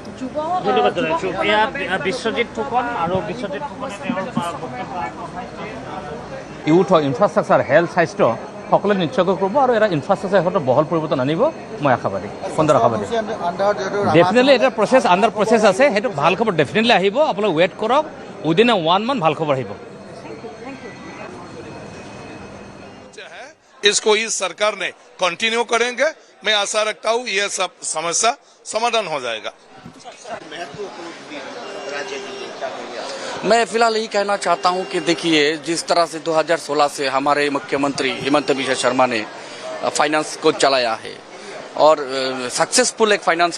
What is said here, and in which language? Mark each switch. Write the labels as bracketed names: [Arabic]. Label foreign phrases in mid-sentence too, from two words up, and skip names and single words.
[English] youth infrastructure health [Assamese] স্বাস্থ্য সকলোৱে নিশ্চয়কৈ কৰিব আৰু এটা ইনফ্ৰাষ্ট্ৰাকচাৰ ক্ষেত্ৰত বহল পৰিৱৰ্তন আনিব মই আশাবাদী সুন্দৰ আশাবাদী ডেফিনেটলি এটা প্ৰচেছ [English] under process [Assamese] আছে সেইটো ভাল খবৰ ডেফিনেটলি আহিব আপোনালোকে ৱেইট কৰক [English] within a 1 month [Assamese] ভাল খবৰ আহিব [Hindi] इसको इस सरकार ने कंटिन्यू करेंगे मैं आशा रखता हूँ ये सब समस्या समाधान हो जाएगा मैं फिलहाल यही कहना चाहता हूं कि देखिए जिस तरह से 2016 से हमारे मुख्यमंत्री हिमंत बिश्व शर्मा ने फाइनेंस को चलाया है और सक्सेसफुल एक फाइनेंस